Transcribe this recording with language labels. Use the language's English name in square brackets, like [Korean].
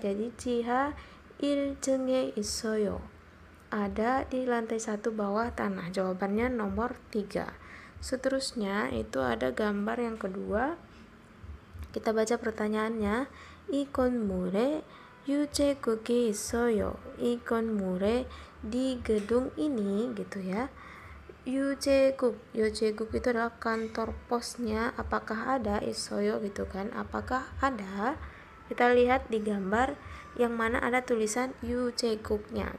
[Korean] Jadi 지하 1층에 있어요. [Indonesian] Ada di lantai 1 bawah tanah. Jawabannya nomor 3. Seterusnya itu ada gambar yang kedua. Kita baca pertanyaannya. [Korean] 이 건물에 유재국이 있어요. 이 건물에 [Indonesian] di gedung ini gitu ya. 유재국 itu adalah kantor posnya. Apakah ada? 있어요 gitu kan. Apakah ada? Kita lihat di gambar yang mana ada tulisan 유재국nya.